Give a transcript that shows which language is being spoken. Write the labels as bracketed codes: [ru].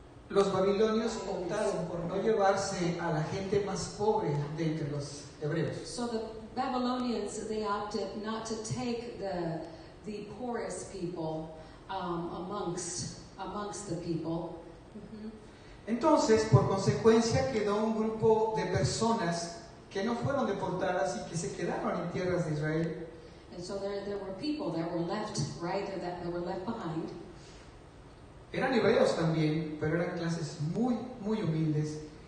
[es] Los babilonios optaron por no llevarse a la gente más pobre de entre los hebreos. [en] So the Babylonians, they opted not to take the poorest people amongst the people. [es] Entonces, por consecuencia, quedó un grupo de personas que no fueron deportadas y que se quedaron en tierras de Israel. [en] And so there were people that were left, right, that were left behind. [es] Eran hebreos también, pero eran clases muy, muy humildes.